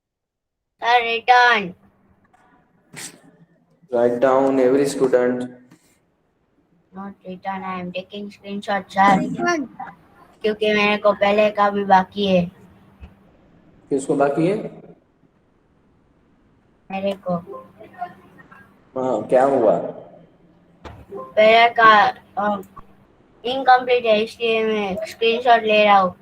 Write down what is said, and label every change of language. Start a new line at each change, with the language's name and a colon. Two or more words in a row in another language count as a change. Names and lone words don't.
English: રિટર્ન. Write down every student. Not written. I am taking screenshot, sir.
Hindi: क्योंकि मेरे को पहले का भी बाकी है. किसको बाकी है? मेरे को हाँ, क्या हुआ? पहले का इनकम्प्लीट है, इसलिए मैं स्क्रीनशॉट ले रहा हूँ.